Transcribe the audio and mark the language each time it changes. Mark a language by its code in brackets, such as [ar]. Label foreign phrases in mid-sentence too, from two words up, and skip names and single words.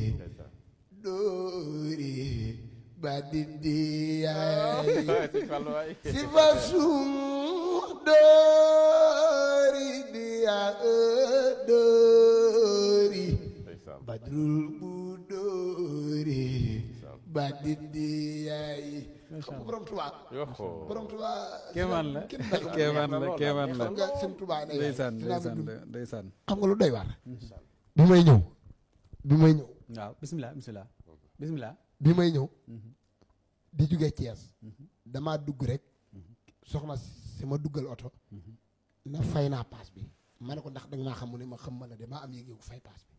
[wo] dori badidiyai sifasum dori dia dori badrul budori badidiyai borom Tuubaa borom Tuubaa kéemaan la kéemaan la xam nga sëñ Tuubaa ndeysaan xam nga lu doy waar bi may ñëw waaw bismillah bi may ñëw di jóge Thiès damaa dugg rek soxna si ma duggal oto na fay naa paas bi ma ne ko ndax danga maa xam mu ne ma xam ma la de maa am yéeg-yéegu fay paas bi